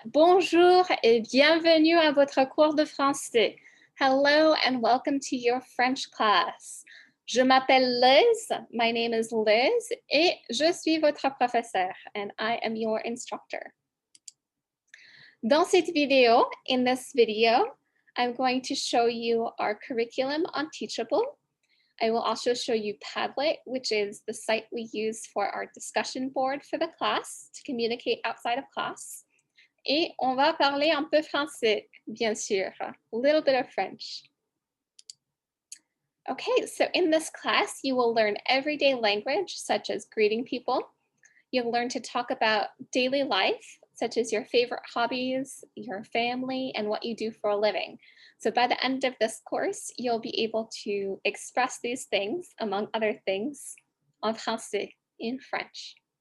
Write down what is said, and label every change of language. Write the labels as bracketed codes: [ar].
[fr] Bonjour et bienvenue à votre cours de français. [en] Hello and welcome to your French class. [fr] Je m'appelle Liz, [en] my name is Liz, [fr] et je suis votre professeur, [en] and I am your instructor. [fr] Dans cette vidéo, [en] in this video, I'm going to show you our curriculum on Teachable. I will also show you Padlet, which is the site we use for our discussion board for the class to communicate outside of class. [fr] Et on va parler un peu français, bien sûr, [en] a little bit of French. Okay, so in this class, you will learn everyday language, such as greeting people. You'll learn to talk about daily life, such as your favorite hobbies, your family, and what you do for a living. So by the end of this course, you'll be able to express these things, among other things, [fr] en français, [en] in French.